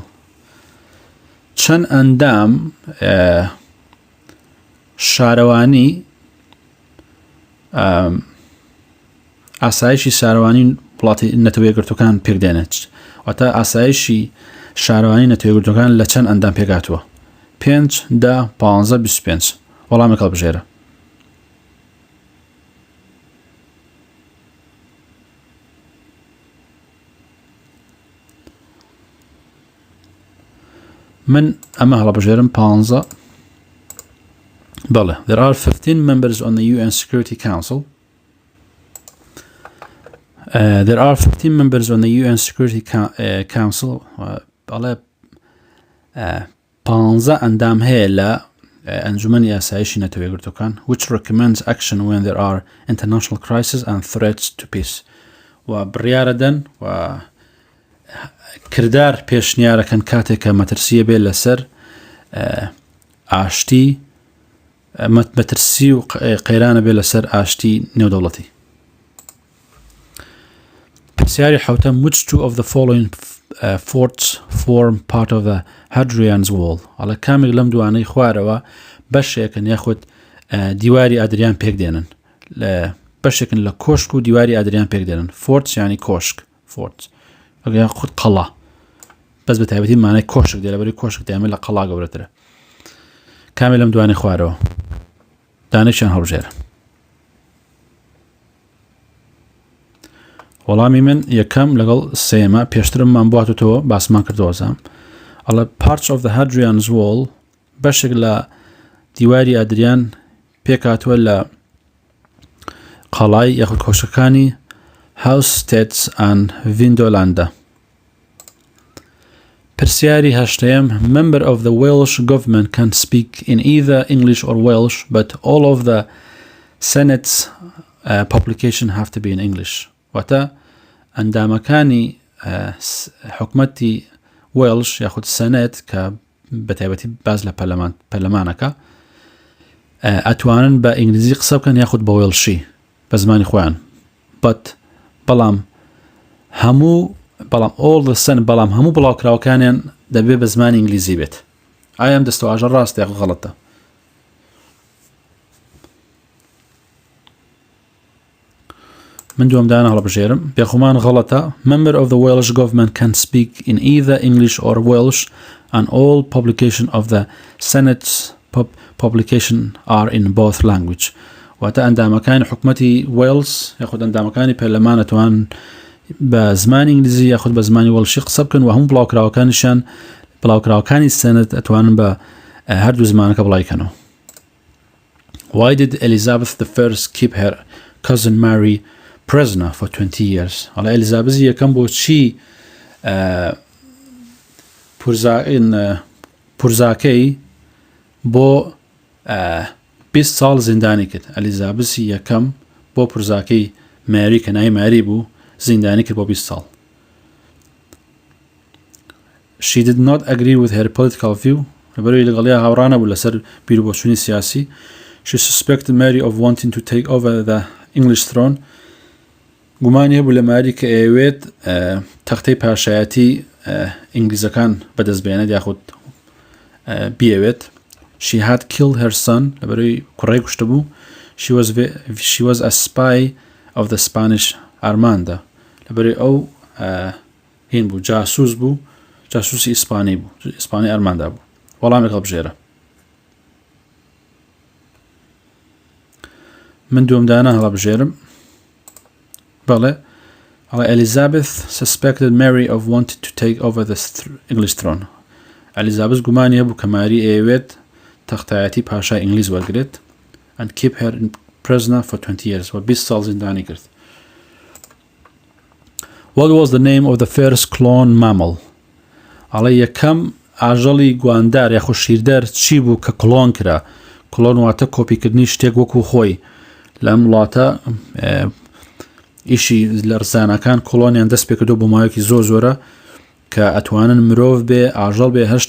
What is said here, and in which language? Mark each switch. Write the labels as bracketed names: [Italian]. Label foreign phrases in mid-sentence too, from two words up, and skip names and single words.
[Central Kurdish] چەند ئەندام شارەوانی ئاسایشی شارەوانی وڵاتی نەتەوە یەکگرتوەکان پێکدێنێت واتە ئاسایشی شارەوانی نەتەوە یەکگرتوەکان لە چەند ئەندام پێکاتوە 5 10 15 25 وەڵامێک هەڵبژێرە. من ئەمە هەڵبژێرم 15 بەڵێ [English] there are 15 members on the UN Security Council. There are 15 members on the UN Security Council [Central Kurdish] بەڵێ 15 ئەندام هەیە لە ئەنجومەنی ئاسایشی نەتەوە یەکگرتوەکان [English] which recommends action when there are international crises and threats to peace [Central Kurdish] و بڕیارەدەن و کردار پێشنیارەکەن کاتێک کە مەترسیە بێت لەسەر ئاشتی مەترسی و قەیرانە بێت لەسەر ئاشتی نێودەوڵەتی. پرسیاری حوتەم [English] which two of the following forts form part of the Hadrian's Wall [Central Kurdish] ئەڵێ کامێک لەم دوانەی خوارەوە بەشێکن یاخود دیواری ئادریان پێکدێنن بەشێکن لە کۆشک و دیواری ئادریان پێکدێنن. فۆرت یعنی کۆشک فۆرت ئەگەیان خود قەڵا بەس بە تایبەتی مانای کۆشک دێ لەبەری کۆشک دەیانمێت لە قەڵا گەورەترە. کامێک لەم دوانەی خوارەوە دانێکیان هەڵبژێرە. وەڵامی من یەکەم لەگەڵ سێمە پێشترممان بواتەوە باسمان کردەوەزام ئەڵە [English] parts of the Hadrian's Wall [Central Kurdish] بەشێک لە دیواری ئادریان پێکاتوە لە قەڵای یاخود کۆشەکانی هاوستێتس and ڤیدۆیە. پرسیاری هەشتەیەم [English] member of the Welsh government can speak in either English or Welsh but all of the Senate's publication have to be in English. [Central Kurdish] واتە ئەندامەکانی حکومەتی وێلش یاخود سەنێت کە بەتایبەتی باز لە پەرلەمانەکە ئەتوانن بە ئینگلیزی قسە بکەن یاخود بە وێڵشی بە زمانی خۆیان بەڵام هەموو بەڵام هەموو بڵاوکراوەکانیان دەبێت بە زمانی ئینگلیزی بێت. ئایا ئەم دەستەواژە ڕاستە یاخود غەڵەتە؟ من دووەمدانە هەڵبژێرم بێخومان غەڵەتە. [English] Member of the Welsh government can speak in either English or Welsh and all publication of the Senate's publication are in both language. [Central Kurdish] واتە ئەندامەکانی حکومەتی وێلز یاخود ئەندامەکانی پەرلەمان ئەتوان بە زمانی ئینگلیزی یاخود بە زمانی وەڵشی قسە بکەن و هەموو بڵاوکراوەکانی سەنەت ئەتوانن بە هەردوو زمانەکە بڵایکەنەوە. [English] Why did Elizabeth I keep her cousin Mary prisoner for 20 years? [Central Kurdish] ئەڵێ ئەلیزابەزی یەکەم بۆ چی پورزاکەی بۆ 20 ساڵ زیندانی کرد. ئەلیزابەسی یەکەم بۆ پورزاکەی ماری کە ناوی ماری بوو زیندانی کرد بۆ 20 ساڵ. [English] She did not agree with her political view. [Central Kurdish] لەبەرەوەی لەگەڵیا هاوڕانە بوو لەسەر بیرۆبۆچوونی سیاسی. [English] She suspected Mary of wanting to take over the English throne. [Central Kurdish] گومانی هەبوو لە ماری کە ئەیەوێت تەختەی پاشایەتی ئینگلیزەکان بەدەستبێنێت یاخود بییەوێت. [English] She had killed her son [Central Kurdish] لەبەرەوەی کوڕەی کوشتە بوو. [English] She was a spy of the Spanish Armada [Central Kurdish] لەبەرەوەی ئەو هین بوو جاسوس بوو جاسوسی ئیسپانی بوو ئیسپانی ئەرماندا بوو. وەڵامێک هەڵبژێرە. من دووەمدانە هەڵبژێرم بەڵێ [English] Elizabeth suspected Mary of wanting to take over the English throne. [Central Kurdish] Elizabeth گومانی هەبوو کە ماری ئەیەوێت تەختایەتی پاشای ئینگلیز وەرگرێت [English] and keep her in prisoner for 20 years [Central Kurdish] و 20 ساڵ زیندانی کرد. [English] What was the name of the first clone mammal? [Central Kurdish] ئەڵێ یەکەم ئاژەڵی گواندار یاخۆ شیردەر چی بوو کە کلۆن کرا؟ کلۆن واتە کۆپیکردنی شتێک وەکو خۆی. لەم وڵاتە ئیشی لە ڕزانەکان کۆڵۆنیان دەست پێکردو بۆ ماوەیەکی زۆر زۆرە کە ئەتوانن مرۆڤ بێ ئاژەڵ بێ هەر